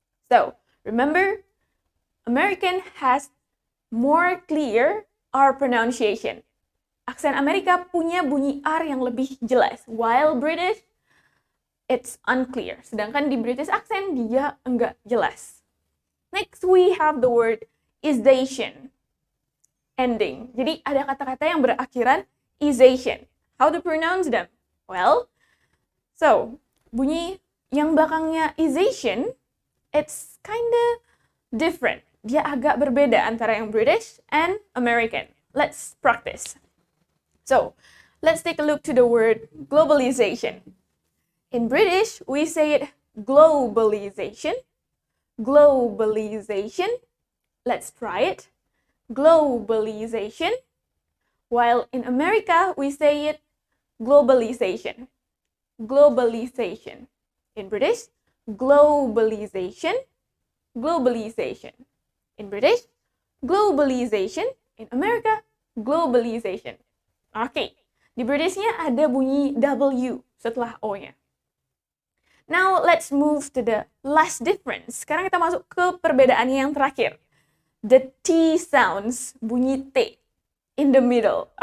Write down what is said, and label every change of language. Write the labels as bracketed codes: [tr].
[en] So, remember, American has more clear R pronunciation. [id] Aksen Amerika punya bunyi R yang lebih jelas, [en] while British, it's unclear. [id] Sedangkan di British accent, dia enggak jelas. [en] Next, we have the word ization. Ending. [id] Jadi, ada kata-kata yang berakhiran ization. [en] How to pronounce them? Well, so, [id] bunyi yang belakangnya ization, [en] it's kinda different. [id] Dia agak berbeda antara yang British and American. [en] Let's practice. So, let's take a look to the word globalization. In British, we say it globalization. Globalization. Let's try it. Globalization. While in America, we say it globalization. Globalization. In British, globalization. Globalization. In British, globalization. In America, globalization. [id] Oke, di Britishnya ada bunyi W setelah O-nya. [en] Now, let's move to the last difference. [id] Sekarang kita masuk ke perbedaannya yang terakhir. [en] The T sounds, [id] bunyi T, [en] in the middle.